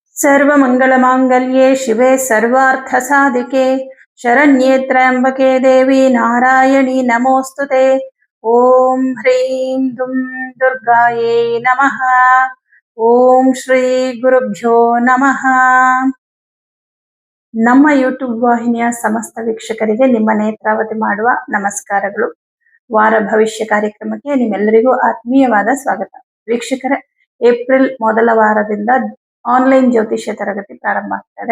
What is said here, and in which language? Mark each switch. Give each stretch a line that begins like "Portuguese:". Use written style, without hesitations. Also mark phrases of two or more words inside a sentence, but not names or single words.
Sanskrit: सर्वमङ्गलमाङ्गल्ये शिवे सर्वार्थसाधिके शरण्ये त्र्यम्बके देवी नारायणी नमोस्तुते। ओम ह्रीं दुं दुर्गायै नमः। ओम ಶ್ರೀ ಗುರುಭ್ಯೋ ನಮಃ।
Kannada: ನಮ್ಮ ಯೂಟ್ಯೂಬ್ ವಾಹಿನಿಯ ಸಮಸ್ತ ವೀಕ್ಷಕರಿಗೆ ನಿಮ್ಮ ನೇತ್ರಾವತಿ ಮಾಡುವ ನಮಸ್ಕಾರಗಳು. ವಾರ ಭವಿಷ್ಯ ಕಾರ್ಯಕ್ರಮಕ್ಕೆ ನಿಮ್ಮೆಲ್ಲರಿಗೂ ಆತ್ಮೀಯವಾದ ಸ್ವಾಗತ. ವೀಕ್ಷಕರೇ, ಏಪ್ರಿಲ್ ಮೊದಲ ವಾರದಿಂದ ಆನ್ಲೈನ್ ಜ್ಯೋತಿಷ್ಯ ತರಗತಿ ಪ್ರಾರಂಭ ಆಗ್ತದೆ.